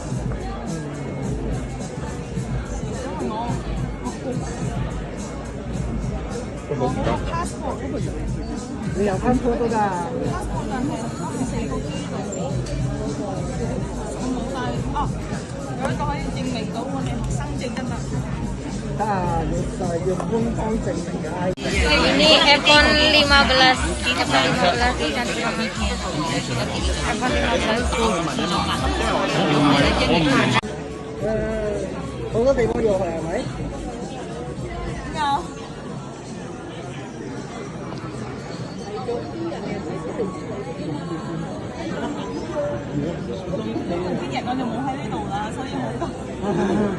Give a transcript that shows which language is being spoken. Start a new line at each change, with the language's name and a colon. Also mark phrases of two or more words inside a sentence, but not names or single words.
Cantonese: 因為我 passport 嗰個你有 passport 都得。 passport 但係4個 G 度，我冇晒。哦，有一個可以證明到我哋學生證得嘛？得啊，要官方證明嘅 ID。
Indonesian: Ini iPhone 15, iPhone 15 cantik banget. iPhone
Cantonese: 15。好多地方要去係咪？有。邊日我就冇喺呢度啦，所以好。